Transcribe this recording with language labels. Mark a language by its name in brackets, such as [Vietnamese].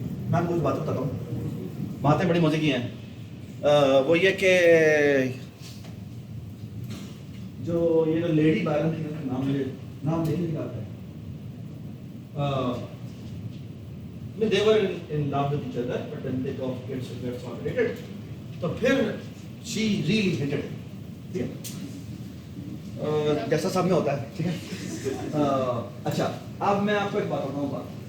[Urdu] میں کچھ بات بتاتا ہوں, باتیں بڑی مزے کی ہیں. وہ یہ کہ جو یہ لیڈی بائرن تھی, نام نہیں نکالتا ہے. [English] They were in love with each other, but then they got separated. [Urdu] تو پھر [English] she really hated him. [Urdu] ٹھیک ہے, جیسا سب میں ہوتا ہے. ٹھیک ہے. اچھا اب میں آپ کو ایک بات بتاؤں گا.